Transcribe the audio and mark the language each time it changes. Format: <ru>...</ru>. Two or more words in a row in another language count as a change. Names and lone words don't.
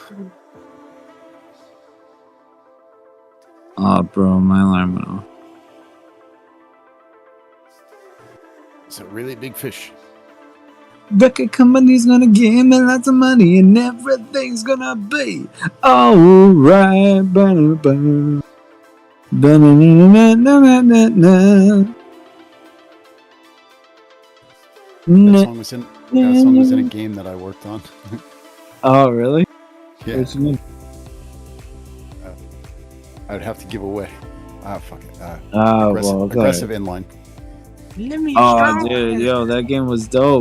<en>Oh, bro, my alarm went off. It's a really big fish. Record company's gonna give me lots of money and everything's gonna be alright. Ba-da-ba. Ba-na-na-na-na-na-na. That song was in a game that I worked on. Oh, really? Yeah. What you mean? I would have to give away. Fuck it. Well, okay. Aggressive inline. Oh, dude, yo, that game was dope.</en>